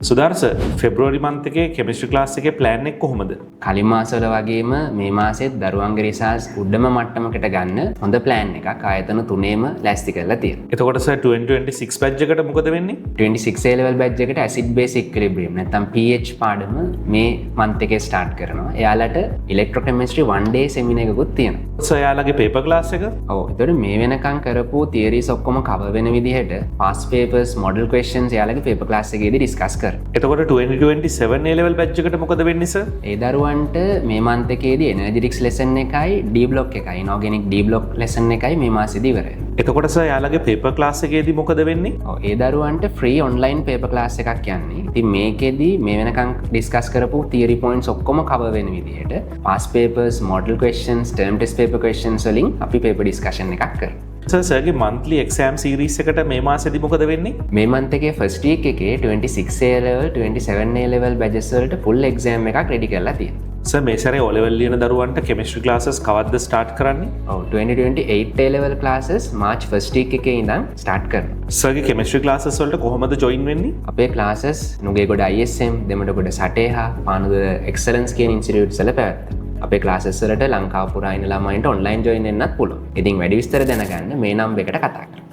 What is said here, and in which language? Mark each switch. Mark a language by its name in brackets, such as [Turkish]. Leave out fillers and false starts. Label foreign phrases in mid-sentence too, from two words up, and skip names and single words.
[Sinhala] සුදර්ශ [English] February month [Sinhala] එකේ [English] chemistry class [Sinhala] එකේ plan එක කොහොමද? කලින් මාසවල වගේම මේ මාසෙත් දරුවන්ගේ රිසර්ච් උඩම මට්ටමකට ගන්න හොඳ plan එකක් ආයතන තුනේම ලෑස්ති කරලා තියෙනවා. එතකොට සර් 2026 batch එකට මොකද වෙන්නේ? 26 [English] A level batch [Sinhala] එකට [English] acid base equilibrium [Sinhala] නැත්නම් pH පාඩම මේ month එකේ start කරනවා. එයාලට [English] electrochemistry one day seminar [Sinhala] එකකුත් තියෙනවා. සර් එයාලගේ [English] paper class [Sinhala] එක? ඔව්. ඒතකොට මේ වෙනකන් කරපු theories ඔක්කොම cover වෙන විදිහට [English] past papers model questions [Sinhala] එයාලගේ [English] paper class [Sinhala] එකේදී discuss කරනවා. එතකොට 2027 A level batch එකට මොකද වෙන්නේ සර්? ඒ දරුවන්ට මේ month එකේදී [English] energetics lesson [Sinhala] එකයි [English] D block [Sinhala] එකයි [English] inorganic D block lesson [Sinhala] එකයි මේ මාසෙදී ඉවර වෙනවා. එතකොට සර් යාළගේ [English] paper class [Sinhala] එකේදී මොකද වෙන්නේ? ඔව් ඒ දරුවන්ට [English] free online paper class [Sinhala] එකක් යන්නේ. ඉතින් මේකෙදී මේ වෙනකන් discuss කරපු [English] theory points [Sinhala] ඔක්කොම cover වෙන විදිහට [English] past papers model questions term test paper questions [Sinhala] වලින් අපි [English] paper discussion [Sinhala] එකක් කරනවා. සර්ගේ [English] monthly exam series [Sinhala] එකට මේ මාසෙදී මොකද වෙන්නේ? මේ month එකේ [English] first week [Sinhala] එකේ [English] 26 A level 27 A level batches [Sinhala] වලට [English] full exam [Sinhala] එකක් ready කරලා තියෙනවා. සර් මේ සැරේ [English] O level [Sinhala] ලියන දරුවන්ට [English] chemistry classes [Sinhala] කවද්ද start කරන්නේ? ඔව් 2028 [English] A level classes March first week [Sinhala] එකේ ඉඳන් start කරනවා. සර්ගේ [English] chemistry classes [Sinhala] වලට කොහොමද join වෙන්නේ? අපේ classes නුගේගොඩ ISM දෙමඩගොඩ සටේහා පානුදුර excellence කියන institutes වල පැවැත්වෙනවා. අපේ ක්ලාසස් වලට ලංකාව පුරා ඉන්න ළමයින්ට [English] online join [Sinhala] වෙන්නත් පුළුවන්. ඉතින් වැඩි විස්තර දැනගන්න මේ නම්බර් එකට කතා කරන්න.